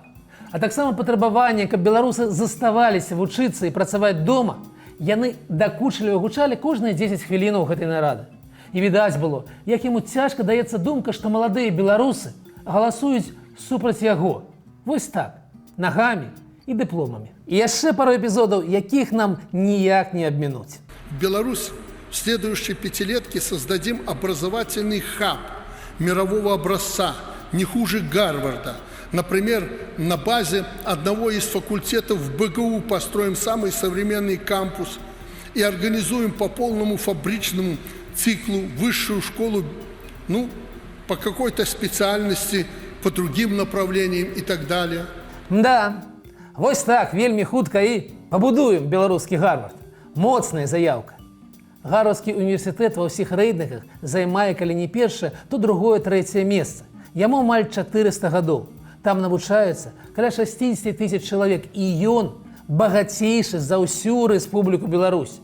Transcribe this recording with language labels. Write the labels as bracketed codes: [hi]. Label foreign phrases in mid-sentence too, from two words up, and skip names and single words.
[be] А таксама патрабаванне, каб беларусы заставаліся вучыцца і працаваць дома, яны дакучліва гучалі кожныя 10 хвілінаў гэтай нарады. І відаць было, як яму цяжка даецца думка, што маладыя беларусы галасуюць супраць яго. Вось так, нагамі і дыпломамі. І яшчэ пару эпізодаў, якіх нам ніяк не абмінуць. [ru] Беларусь в следующей пятилетке создадим образовательный хаб мирового образца, не хуже Гарварда. Например, на базе одного из факультетов в БГУ построим самый современный кампус и организуем по полному фабричному циклу высшую школу, по какой-то специальности, по другим направлениям и так далее. [be] Да, вось так, вельмі хутка і пабудуем беларускі Гарвард. Моцная заяўка. Гарвардскі універсітэт ва ўсіх рэйтынгах займае, калі не першае, то другое, трэцяе месца. Яму амаль 400 гадоў. Там навучаецца каля 60 000 чалавек, і ён багацейшы за ўсю Рэспубліку Беларусь.